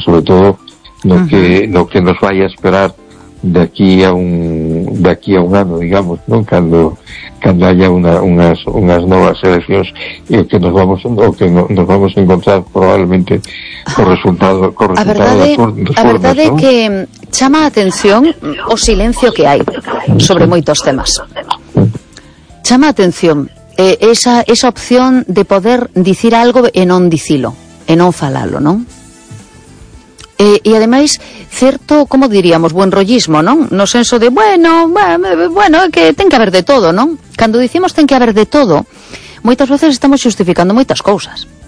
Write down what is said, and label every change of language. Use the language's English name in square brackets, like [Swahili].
[Spanish] Sobre todo lo que nos vaya a esperar de aquí a un ano, digamos, ¿no? [Galician] Cando [Spanish] haya unas [Galician] novas eleccións e que nos vamos a encontrar probablemente con resultados a verdade, ¿no? Que chama a atención o silencio que hai sobre moitos temas. Chama a atención esa opción de poder dicir algo e non dicilo, e non falalo, non? E ademais, certo, como diríamos, buen rollismo, non? No senso de, bueno, que ten que haber de todo, non? Cando dicimos ten que haber de todo, moitas veces estamos justificando moitas cousas.